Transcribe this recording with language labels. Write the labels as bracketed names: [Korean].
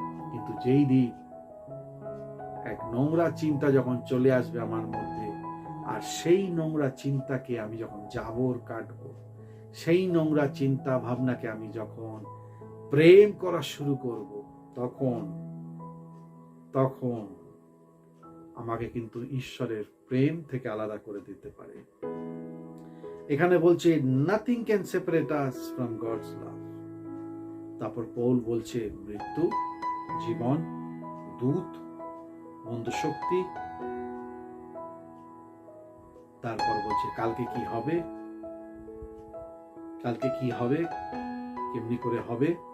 [Bangla] কিন্তু যেই দিন এক নোংরা চিন্তা যখন চলে আসবে আমার মধ্যে, আর সেই নোংরা চিন্তাকে আমি যখন জাবর কাটবো, সেই নোংরা চিন্তা ভাবনাকে আমি যখন প্রেম করা শুরু করব, তখন আমাকে কিন্তু ঈশ্বরের প্রেম থেকে আলাদা করে দিতে পারে। এখানে বলছে [English] nothing can separate us from God's love. [Bangla] তারপর পৌল বলছে মৃত্যু, জীবন, দূত, মন্দ শক্তি। তারপর বলছে কালকে কি হবে, কালকে কি হবে, কেমনি করে হবে।